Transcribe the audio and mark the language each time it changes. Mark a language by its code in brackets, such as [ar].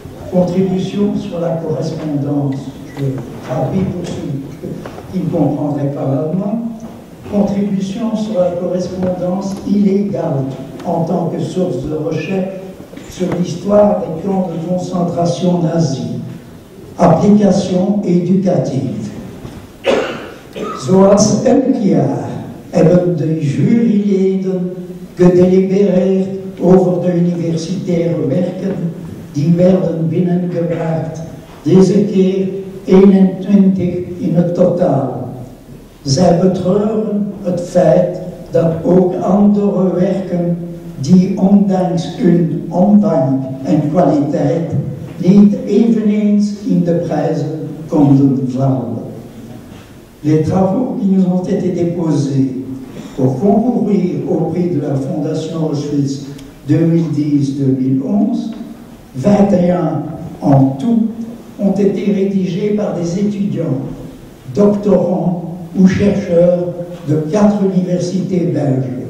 [fr] Contribution sur la correspondance, je traduis pour ceux qui ne comprendraient pas l'allemand. Contribution sur la correspondance illégale en tant que source de recherche sur l'histoire des camps de concentration nazis. Application éducative. [nl] Zoals elk jaar hebben de juryleden gedelibereerd over de universitaire werken die werden binnengebracht, deze keer 21 in het totaal. Zij betreuren het feit dat ook andere werken die ondanks hun omvang en kwaliteit niet eveneens in de prijzen konden vallen. [fr] Les travaux qui nous ont été déposés pour concourir au prix de la Fondation Auschwitz 2010-2011, 21 en tout, ont été rédigés par des étudiants, doctorants ou chercheurs de 4 universités belges.